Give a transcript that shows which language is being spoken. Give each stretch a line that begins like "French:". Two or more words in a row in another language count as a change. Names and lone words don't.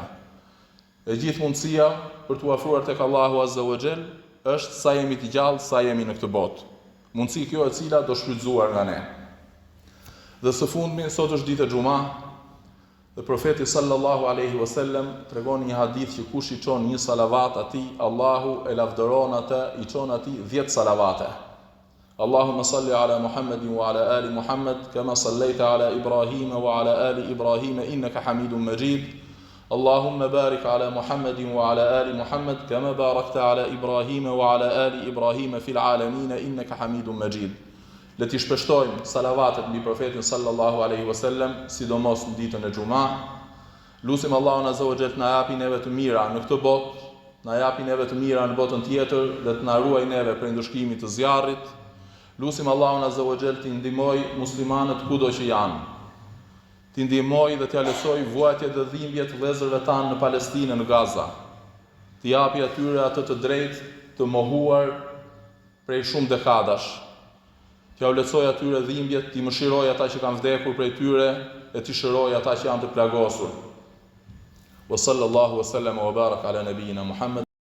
Albanian: E gjithë mundësia për të afruar tek Allahu
Arabic: عز وجل
Albanian: është sa jemi të gjallë, sa jemi në këtë botë. Mundësi kjo e cila do shfrytzuar nga ne. Dhe së fundmi, sot është ditë e xuma, dhe profeti
Arabic: صلى الله عليه وسلم
Albanian: tregon një hadith që kush i çon një salavat atij, Allahu e lavdëron atë, i çon atij 10 salavate.
Arabic: اللهم صل على محمد وعلى آل محمد كما صليت على إبراهيم وعلى آل إبراهيم إنك حميد مجيد. اللهم بارك على محمد وعلى آل محمد كما باركت على إبراهيم وعلى آل إبراهيم في العالمين إنك حميد مجيد.
Albanian: Le t'i shpeshtojmë salavatet mbi profetin
Arabic: صلى الله عليه وسلم,
Albanian: sidomos në ditën e xuma. Lutim Allahun
Arabic: عز وجل
Albanian: të na japi neve të mira në këtë botë, na japi neve të mira në botën tjetër dhe të na ruaj neve prej ndëshkimit të zjarrit. Lutim Allahun
Arabic: عز وجل
Albanian: të ndihmoj muslimanët kudo që janë. Të ndihmoj dhe t'ia lëshoj vuajtjet dhe dhimbjet vëllezërve tanë në Palestinë, në Gaza. Të japi atyre atë të drejtë të mohuar prej shumë dekadash. T'ia lëshoj atyre dhimbjet, t'i mëshiroj ata që kanë vdekur prej tyre e t'i shëroj ata që janë të plagosur.
Arabic: وصلى الله وسلم وبارك على نبينا محمد.